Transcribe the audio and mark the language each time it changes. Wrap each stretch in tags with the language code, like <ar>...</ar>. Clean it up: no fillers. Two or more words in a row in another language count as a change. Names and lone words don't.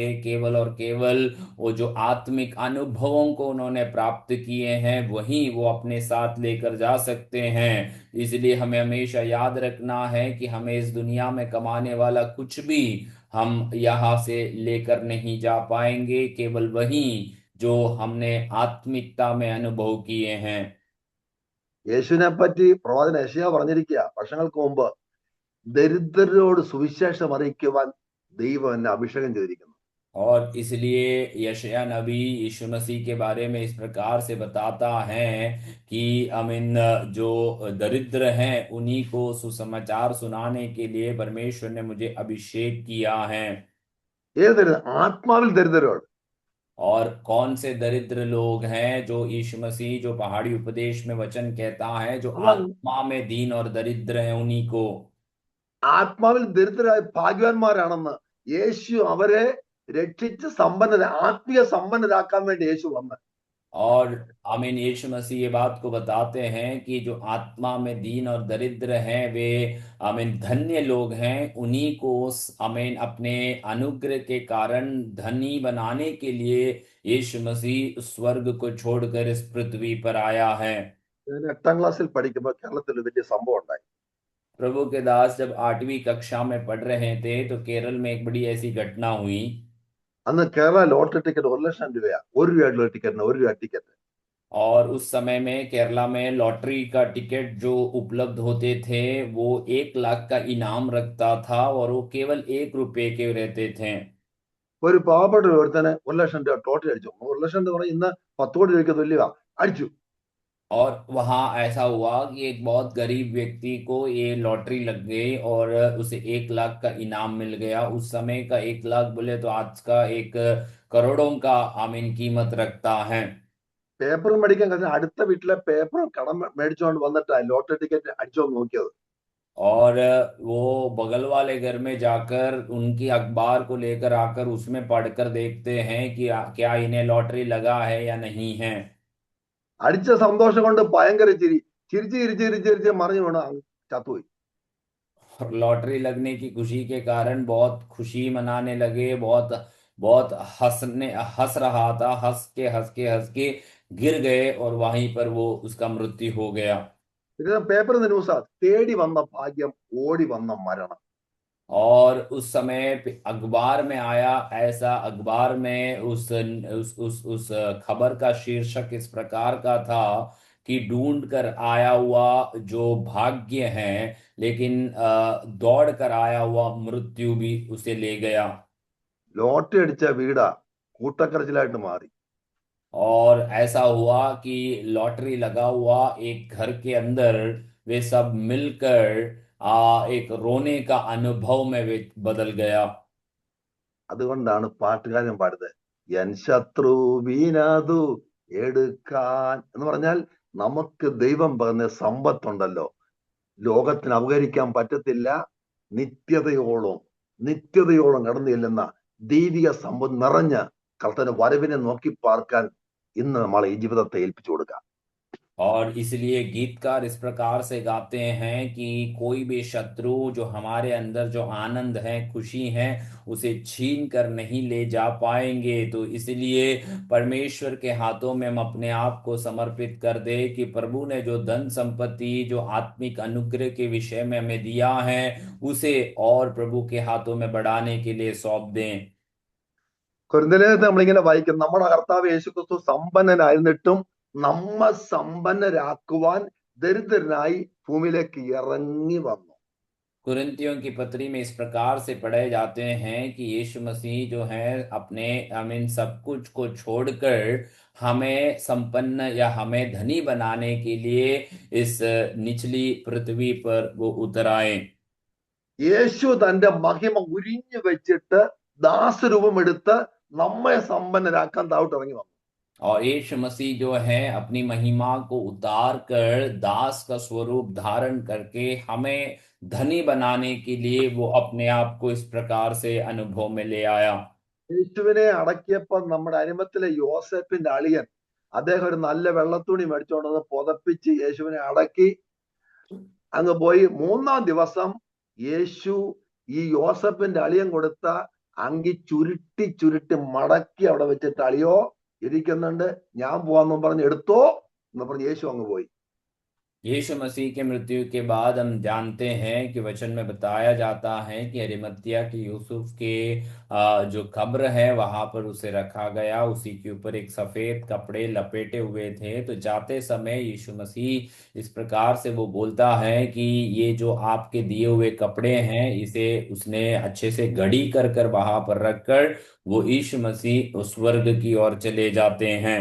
<hi>केवल और केवल वो जो आत्मिक अनुभवों को उन्होंने प्राप्त किए हैं वही वो अपने साथ लेकर जा सकते हैं। इसलिए हमें हमेशा याद रखना है कि हमें इस दुनिया में कमाने वाला कुछ भी हम यहाँ से लेकर नहीं जा पाएंगे, केवल वही जो हमने आत्मिकता में अनुभव किए हैं।</hi> <ml>യേശുവിനെ പറ്റി പ്രവാചകൻ യെശയ്യാ പറഞ്ഞിരിക്കുക വർഷങ്ങൾക്ക് മുമ്പ്, ദരിദ്രരോട് സുവിശേഷം അറിയിക്കുവാൻ ദൈവം എന്നെ അഭിഷേകം ചെയ്തിരിക്കുന്നു.</ml> <hi>और इसलिए यशायाह नबी यीशु मसीह के बारे में इस प्रकार से बताता है कि अमीन जो दरिद्र हैं उन्हीं को सुसमाचार सुनाने के लिए परमेश्वर ने मुझे अभिषेक किया है।</hi> <ml>ഏത് ആത്മാവിൽ ദരിദ്രരോട്?</ml> <hi>और कौन से दरिद्र लोग हैं? जो यीशु मसीह जो पहाड़ी उपदेश में वचन कहता है, जो आत्मा में दीन और दरिद्र हैं उन्हीं को।</hi> <ml>ആത്മാവിൽ ദരിദ്രരായ ഭാഗ്യവാന്മാരാണെന്ന് യേശു അവരെ രക്ഷിച്ച് ആത്മീയ സമ്പന്നരാക്കാൻ വേണ്ടി യേശു വന്ന്</ml> <hi>और आमीन, यीशु मसीह ये बात को बताते हैं कि जो आत्मा में दीन और दरिद्र हैं वे आमीन धन्य लोग हैं। उन्हीं को आमीन अपने अनुग्रह के कारण धनी बनाने के लिए यीशु मसीह स्वर्ग को छोड़कर इस पृथ्वी पर आया है।</hi> <ml>ഞാൻ 8ാം ക്ലാസ്സിൽ പഠിക്കുമ്പോൾ കേരളത്തിൽ ഒരു വലിയ സംഭവം ഉണ്ടായി.</ml> <hi>प्रभु के दास जब 8वीं कक्षा में पढ़ रहे थे तो केरल में एक बड़ी ऐसी घटना हुई।</hi> <ml>അന്ന് കേരള</ml> <en>lottery ticket</en> <ml>1,00,000 രൂപയാ. 1 രൂപയായിട്ടുള്ള ടിക്കറ്റിന് 1 രൂപ ടിക്കറ്റ്.</ml> <hi>और उस समय में केरला में लॉटरी का टिकट जो उपलब्ध होते थे वो 1 लाख का इनाम रखता था और वो केवल 1 रुपए के रहते थे।</hi> <ml>ഒരു പാവപ്പെട്ട ഒരുത്തന് 1,00,000 രൂപ ടോട്ടൽ അടിച്ചു. 1,00,000 എന്ന് പറഞ്ഞാൽ ഇന്ന് 10 കോടി രൂപയ്ക്ക് തുല്യമാ. അടിച്ചു.</ml> <hi>और वहां ऐसा हुआ कि एक बहुत गरीब व्यक्ति को ये लॉटरी लग गई और उसे 1 लाख का इनाम मिल गया। उस समय का 1 लाख बोले तो आज का 1 करोड़ों का आमीन कीमत रखता है।</hi> <ml>പേപ്പർ മേടിക്കാൻ കഴിഞ്ഞാൽ അടുത്ത വീട്ടിലെ പേപ്പർ കടം മേടിച്ചുകൊണ്ട് വന്നിട്ടാ</ml> <en>lottery ticket</en> <ml>അടിച്ചോ നോക്കിയത്.</ml> <hi>और वो बगल वाले घर में जाकर उनकी अखबार को लेकर आकर उसमें पढ़कर देखते हैं कि क्या इन्हें लॉटरी लगा है या नहीं है।</hi> <ml>അടിച്ച സന്തോഷം കൊണ്ട് ഭയങ്കര ചിരി. ചിരിച്ച് മറിഞ്ഞു വീണ ചത്തുപോയി.</ml> <hi>और लॉटरी लगने की खुशी के कारण बहुत खुशी मनाने लगे। बहुत बहुत हंस रहा था। हंस के गिर गए और वहीं पर वो उसका मृत्यु हो गया।</hi> <ml>പേപ്പറിൽ ന്യൂസാ തേടി വന്ന ഭാഗ്യം ഓടി വന്ന മരണം.</ml> <hi>और उस समय अखबार में आया ऐसा, अखबार में उस खबर का शीर्षक इस प्रकार का था कि ढूंढ कर आया हुआ जो भाग्य है, लेकिन दौड़ कर आया हुआ मृत्यु भी उसे ले गया।</hi> <ml>ലോട്ടറി അടിച്ച വീടാ കൂട്ടക്കരച്ചിലായിട്ട് മാറി.</ml> <hi>और ऐसा हुआ कि लॉटरी लगा हुआ एक घर के अंदर वे सब मिलकर एक रोने का अनुभव में वे बदल गया।</hi> <ml>അതുകൊണ്ടാണ് പാട്ടുകാരൻ പാടുന്നത് എൻ ശത്രുവിനതു എടുക്കാൻ എന്ന് പറഞ്ഞാൽ നമുക്ക് ദൈവം പറഞ്ഞ സമ്പത്തുണ്ടല്ലോ, ലോകത്തിന് അപകരിക്കാൻ പറ്റത്തില്ല. നിത്യതയോളം കടന്നു ചെല്ലുന്ന ദൈവിക സമ്പത്ത് നിറഞ്ഞ കർത്തന്റെ വരവിനെ നോക്കി പാർക്കാൻ ഇന്ന് നമ്മളെ ഈ ജീവിതത്തെ ഏൽപ്പിച്ചു കൊടുക്കാം.</ml> <hi>और इसलिए गीतकार इस प्रकार से गाते हैं कि कोई भी शत्रु जो हमारे अंदर जो आनंद है, खुशी है, उसे छीन कर नहीं ले जा पाएंगे। तो इसलिए परमेश्वर के हाथों में हम अपने आप को समर्पित कर दे कि प्रभु ने जो धन संपत्ति, जो आत्मिक अनुग्रह के विषय में हमें दिया है, उसे और प्रभु के हाथों में बढ़ाने के लिए सौंप दें।</hi> <ml>കൊരിന്ത്യലേഖനത്തിൽ നമ്മളിങ്ങനെ വായിക്കും, നമ്മുടെ കർത്താവ് യേശുക്രിസ്തു സമ്പന്നനായിരുന്നിട്ടും നമ്മെ സമ്പന്നരാക്കുവാൻ ദരിദ്രനായി ഭൂമിയിലേക്ക് ഇറങ്ങി വന്നു.</ml> <hi>कुरिन्थियों की पत्री में इस प्रकार से पढ़े जाते हैं कि यीशु मसीह जो है अपने सब कुछ को छोड़कर हमें संपन्न या हमें धनी बनाने के लिए इस निचली पृथ्वी पर वो उतर आए।</hi> <ml>യേശു തന്റെ മഹിമ ഉരിഞ്ഞു വെച്ചിട്ട് ദാസരൂപം എടുത്ത് നമ്മെ സമ്പന്നരാക്കാൻ താഴോട്ട് ഇറങ്ങി വന്നു.</ml> <hi>और यीशु मसीह जो है अपनी महिमा को उतार कर दास का स्वरूप धारण करके हमें धनी बनाने के लिए वो अपने आप को इस प्रकार से अनुभव में ले आया।</hi> <ml>യേശുവിനെ അടക്കിയപ്പോൾ നമ്മുടെ അരിമത്തിലെ യോസേപ്പിന്റെ അളിയൻ അദ്ദേഹം ഒരു നല്ല വെള്ളത്തുണി മേടിച്ചോണ്ടെന്ന് പുതപ്പിച്ച് യേശുവിനെ അടക്കി അങ്ങ് പോയി. 3-ാം ദിവസം യേശു ഈ യോസേപ്പിന്റെ അളിയൻ കൊടുത്ത അങ്കി ചുരുട്ടി മടക്കി അവിടെ വെച്ചിട്ട്, അളിയോ ഇരിക്കുന്നുണ്ട്, ഞാൻ പോവാന്നും പറഞ്ഞ് എടുത്തോ എന്ന് പറഞ്ഞ് യേശു അങ്ങ് പോയി.</ml> <hi>यीशु मसीह के मृत्यु के बाद हम जानते हैं कि वचन में बताया जाता है कि अरिमतिया के यूसुफ के जो कब्र है वहां पर उसे रखा गया। उसी के ऊपर एक सफेद कपड़े लपेटे हुए थे। तो जाते समय यीशु मसीह इस प्रकार से वो बोलता है कि ये जो आपके दिए हुए कपड़े हैं, इसे उसने अच्छे से घड़ी कर वहां पर रखकर वो यीशु मसीह उस स्वर्ग की ओर चले जाते हैं।</hi>